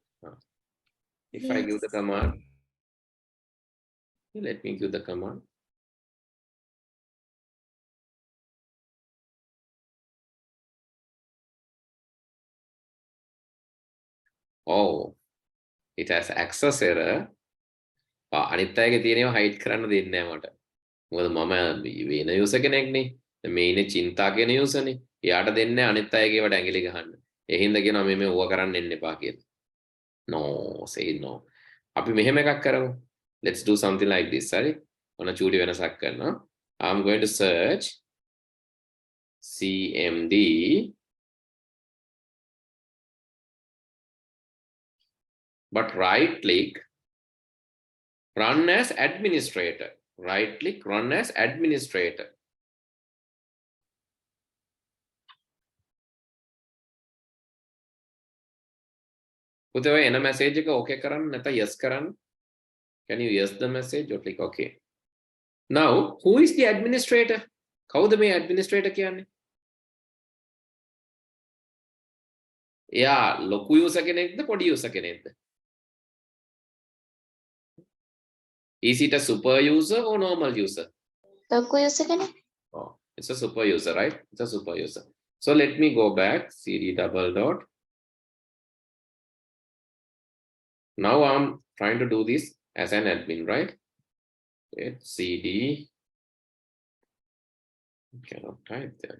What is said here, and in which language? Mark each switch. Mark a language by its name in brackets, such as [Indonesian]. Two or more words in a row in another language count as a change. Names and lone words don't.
[English] If I give the command, let me give the command. Oh, it has access error. [Sinhala] අනිත් අයගේ තියෙනවා hide කරන්න දෙන්නේ නැහැ මට. මොකද මම වෙන user කෙනෙක්නේ. මේ ඉන්නේ චින්තා කියන user නේ. එයාට දෙන්නේ අනිත් අයගේ ඒවට ඇඟිලි ගහන්න. ඒ හින්දා කියනවා මේ ඕවා කරන්න එන්න එපා කියලා. [English] No, say no. [Sinhala] අපි මෙහෙම එකක් කරමු. [English] Let's do something like this. [Sinhala] හරි. ඔන්න චූටි වෙනසක් කරනවා. [English] I'm going to search CMD but right click, run as administrator. Right click, run as administrator. [Sinhala] පුතේ ඔය එන message එක okay කරන්න නැත්නම් yes කරන්න. [English] Can you yes the message or click okay? Now, who is the administrator? [Sinhala] කවුද මේ administrator කියන්නේ? එයා ලොකු user කෙනෙක්ද පොඩි user කෙනෙක්ද? [English] Is it a super user or normal user? [Sinhala] ලොකු user කෙනෙක්. [English] Oh, it's a super user, right? It's a super user. So let me go back, CD double dot. Now I'm trying to do this as an admin, right? Okay, CD. Cannot type there.